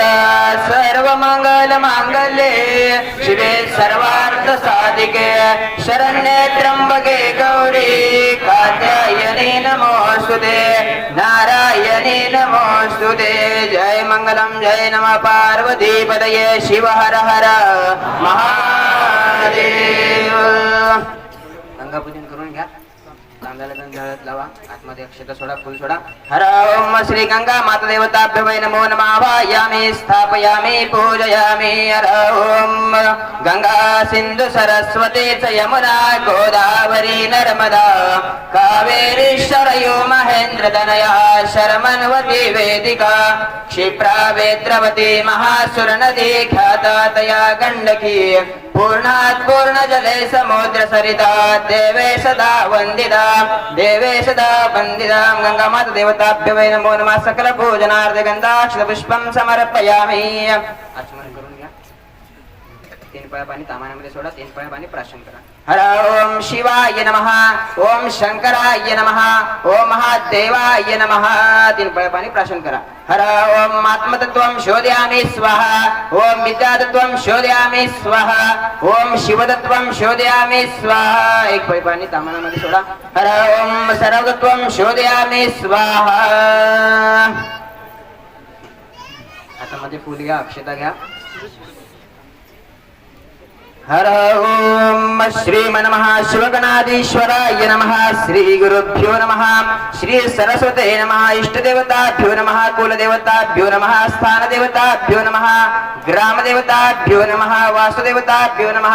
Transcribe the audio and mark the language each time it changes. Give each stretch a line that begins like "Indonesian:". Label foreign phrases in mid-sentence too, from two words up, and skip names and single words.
Sanskrit: सर्वमङ्गलमाङ्गल्ये शिवे सर्वार्थसाधिके शरण्ये त्र्यम्बके गौरी कात्यायनी नमोऽस्तुते. नारायणी नमोऽस्तुते. जय मंगलम जय नमः पार्वतीपतये. शिव हर हर महादेव.
Marathi: गंगापूजन करून घ्या. तांदळाला जळत लावा. आतमध्ये अक्षता सोडा, फुल सोडा.
Sanskrit: हर ओम श्री गंगा माता देवताभ्यो वै नमो नमः. वायामि स्थापयामि पूजयामि. हर ओम गंगा सिंधु सरस्वती च यमुना गोदावरी नर्मदा कावेरी शरयू महेंद्र तनया शर्मन्वती वेदिका क्षिप्रा वेद्रवती महासुर नदी ख्याता तया गंडकी. पूर्णात् पूर्ण जले समुद्र सरिता देवे सदा वंदिता. देवे सदा वंदिता. गंगा माता देवताभ्यो वै नमो नमः. सकल पूजनार्थ गंधाक्षत पुष्पं समर्पयामि.
Marathi: आचमन करून घ्या. 3 पळ्या पाणी तामानामध्ये सोडा. 3 पळ्या पाणी प्राशन करा.
Sanskrit: हर ओम शिवाय नमः. ओम शंकराय नमः. ओम महादेवाय नमः. 3 पळ्या पाणी प्राशन करा. हर ओम आत्मतत्वं शोधयामि स्वाहा. ओम विद्यातत्वं शोधयामि स्वाहा. ओम शिवतत्वं शोधयामि स्वाहा.
Marathi: 1 पळी पाणी तामानामध्ये सोडा.
Sanskrit: हर ओम सर्वतत्वं शोधयामि स्वाहा.
Marathi: हातामध्ये फूल घ्या, अक्षता घ्या.
Sanskrit: हर ओम श्रीमन शिवगणाधीश्वराय नमः. श्री गुरुभ्यो नमः. श्री सरस्वते नमः. इष्टदेवताभ्यो नमः. कुलदेवताभ्यो नमः. स्थानदेवताभ्यो नमः. ग्रामदेवताभ्यो नमः. वासुदेवताभ्यो नमः.